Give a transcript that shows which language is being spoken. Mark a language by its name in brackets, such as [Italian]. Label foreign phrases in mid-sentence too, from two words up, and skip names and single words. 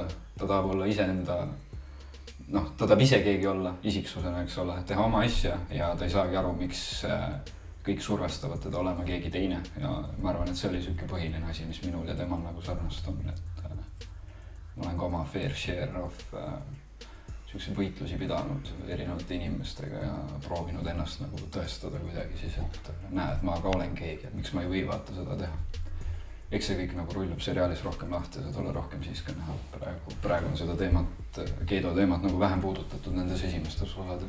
[Estonian] Ta tahab olla iseenda, ta tahab ise keegi olla isiksusena, eks ole, teha oma asja ja ta ei saagi aru, miks kõik survestavad teda olema keegi teine. Ja ma arvan, et see oli siuke põhiline asi, mis minul ja temal nagu sarnast on, et ma olen ka oma [English] fair share of [Estonian] siukseid võitlusi pidanud erinevate inimestega ja proovinud ennast nagu tõestada kuidagi siis, et näed, ma ka olen keegi, et miks ma ei või vaata seda teha. Eks see kõik nagu rullub seriaalis rohkem lahti ja seda ole rohkem siis ka näha. Praegu on seda teemat, Keido teemat nagu vähem puudutatud nendes esimestes osades.